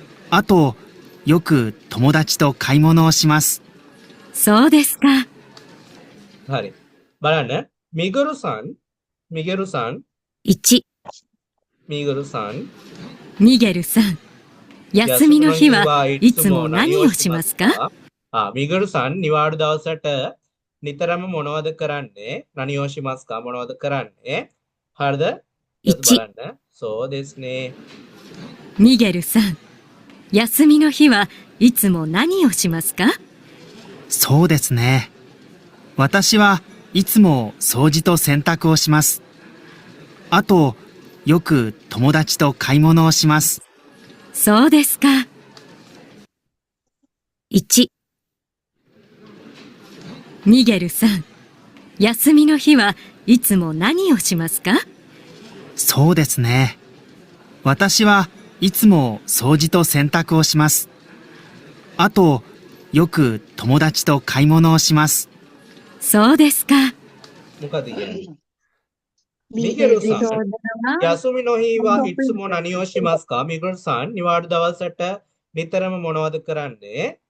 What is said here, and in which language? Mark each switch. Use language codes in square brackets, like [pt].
[ja] あと、よく友達と買い物をします。そうですか。 [si] හරි. බලන්න. මිගරු සන් 1、 මිගරු සන් [ja] ミゲルさん、休みの日はいつも何をしますか？ [si] මිගරු සන් නිවාඩු දවසට නිතරම මොනවද කරන්නේ? [ja] නනියෝ shimasu [si] මොනවද කරන්නේ? හරිද? [ja] ඉච්චි. [si] බලන්න. [ja] そうですね。ミゲルさん、休みの日はいつも何をしますか？そうですね。私はいつも掃除と洗濯をします。あと、よく友達と買い物をします。そうですか。 1、ミゲルさん、休みの日はいつも何をしますか？そうですね。私はいつも掃除と洗濯をします。あと、よく友達と買い物をします。そうですか。 [si] මොකද කියන්නේ? මිගෙරු සන් [ja] යසුමි නොහීවා ඉත්සුමෝ නනියෝ shimasu [si] මිගෙරු සන් නිවාඩු දවසට නිතරම මොනවද කරන්නේ?